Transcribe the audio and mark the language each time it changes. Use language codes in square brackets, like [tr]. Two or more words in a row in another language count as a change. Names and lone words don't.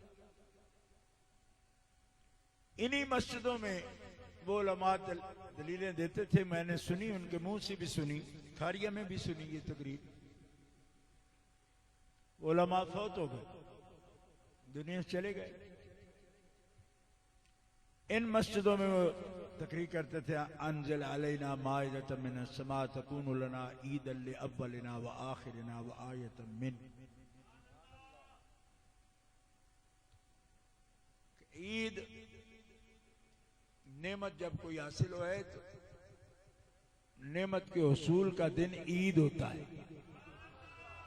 [ur] انہی مسجدوں میں وہ علما دلیلیں دیتے تھے، میں نے سنی، ان کے منہ سے بھی سنی، خاریہ میں بھی سنی یہ تقریر. علما فوت ہو گئے، دنیا سے چلے گئے. ان مسجدوں میں وہ تقریر کرتے تھے, [ar] أنزل علينا مائدة من السماء تكون لنا عيدا لأولنا وآخرنا وآية من. [ur] عید نعمت جب کوئی حاصل ہو ہے تو نعمت کے حصول کا دن عید ہوتا ہے.